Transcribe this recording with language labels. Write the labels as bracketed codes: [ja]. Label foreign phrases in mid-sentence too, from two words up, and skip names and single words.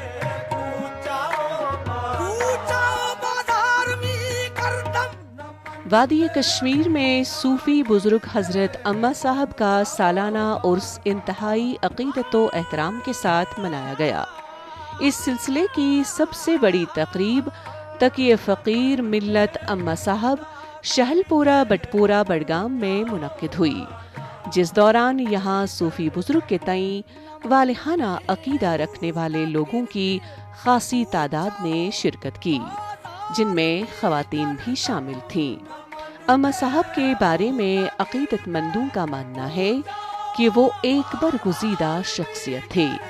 [ur] وادی کشمیر میں صوفی بزرگ حضرت اماں صاحب کا سالانہ عرس انتہائی عقیدت و احترام کے ساتھ منایا گیا۔ اس سلسلے کی سب سے بڑی تقریب تقی فقیر ملت اماں صاحب شہل پورہ بٹپورہ بڈگام میں منعقد ہوئی، جس دوران یہاں صوفی بزرگ کے تئیں والہانہ عقیدہ رکھنے والے لوگوں کی خاصی تعداد نے شرکت کی، جن میں خواتین بھی شامل تھیں۔ اماں صاحب کے بارے میں عقیدت مندوں کا ماننا ہے کہ وہ ایک برگزیدہ شخصیت تھے۔